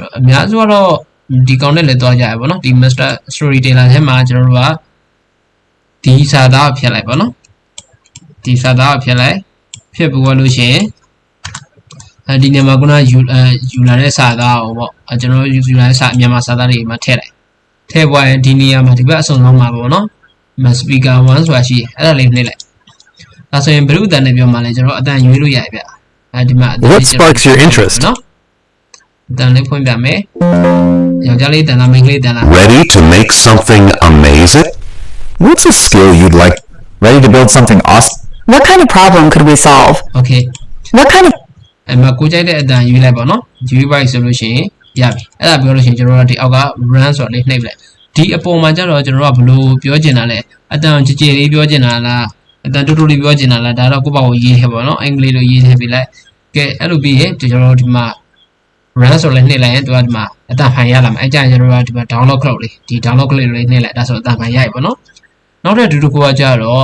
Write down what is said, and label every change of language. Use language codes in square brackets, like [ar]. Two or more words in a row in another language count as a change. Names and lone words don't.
[my] တော်အများစုကတော့ဒီကောင်နဲ့လည်းသွားကြရပါတော့ဒီ Master Storyteller ထဲမှာကျွန်တော်တို့ကဒီစာသားဖြတ်လိုက်ပါနော်ဒီစာသားဖြတ်လိုက်ဖြတ်ပြီးလို့ရှိရင်ဒီနေရာမှာခုနယူလာတဲ့စာသားကိုပေါ့ကျွန်တော်ယူလာတဲ့စာမြန်မာစာသားတွေမှာထည့်လိုက်ထည့်ပွားရင်ဒီနေရာမှာဒီဘက်အစုံဆုံးမှာပေါ့နော် speaker 1ဆိုတာရှိအဲ့ဒါလေးနှိပ်လိုက်ဒါဆိုရင်ဘယ်လိုအတန်နဲ့ပြောမှလဲကျွန်တော်အတန်ရွေးလို့ရပြီဗျဒီမှာ [en] What sparks your interest [my] နော်အတန်လေးဖွင့်ပြမယ်ယောက်ျားလေးတန်လားမိန်းကလေးတန်လား [en] Ready to make something amazing? What's a skill you'd like Ready to build something awesome? What kind of problem could we solve? Okay What kind of [my] အဲ့မှာကိုကြိုက်တဲ့အတန်ယူလိုက်ပါနော်ယူလိုက်ဆိုလို့ရှိရင်ရပြီအဲ့ဒါပြောလို့ရှိရင်ကျွန်တော်တို့ဒီအောက်က run ဆိုတာလေးနှိပ်လိုက်ဒီအပေါ်မှာကျတော့ကျွန်တော်တို့ကဘလို့ပြောချင်တာလဲအတန်ကြည်ကြည်လေးပြောချင်တာလားအတန်တူတူလေးပြောချင်တာလားဒါတော့ကိုယ့်ဘာကိုရေးထည့်ပါနော်အင်္ဂလိပ်လို ရေးထည့်ပေးလိုက်ကဲအဲ့လိုပြီးရင်ကျွန်တော်တို့ဒီမှာ run ဆိုလေးနှိပ်လိုက်ရင်သူကဒီမှာအတန်ဖိုင်ရလာမှာအဲ့ကြရင်ကျွန်တော်တို့ကဒီမှာ download ခလုတ်လေးဒီ download ခလုတ်လေးနှိပ်လိုက်ဒါဆိုအတန်ဖိုင်ရပြီပေါ့နော်နောက်တဲ့တူတူကိုကကြတော့